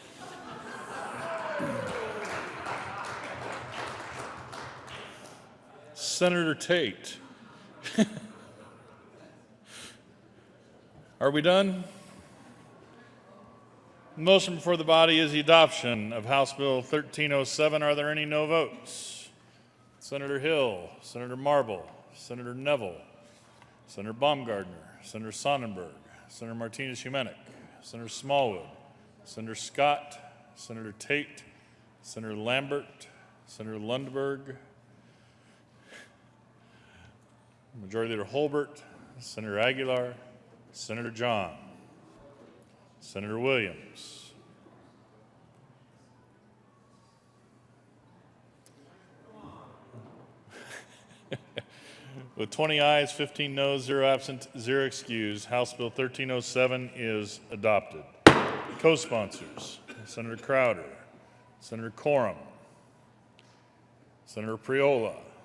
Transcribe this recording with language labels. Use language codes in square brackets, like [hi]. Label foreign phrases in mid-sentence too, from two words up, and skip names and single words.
[en] Senator Tate. Are we done? The motion before the body is the adoption of House Bill 1307. Are there any no votes? Senator Hill, Senator Marble, Senator Neville, Senator Baumgardner, Senator Sonnenberg, Senator Martinez-Humenick, Senator Smallwood, Senator Scott, Senator Tate, Senator Lambert, Senator Lundberg, Majority Leader Holbert, Senator Aguilar, Senator John, Senator Williams, with 20 ayes, 15 noes, 0 absent, 0 excused, House Bill 1307 is adopted. Co-sponsors, Senator Crowder, Senator Corum, Senator Priola.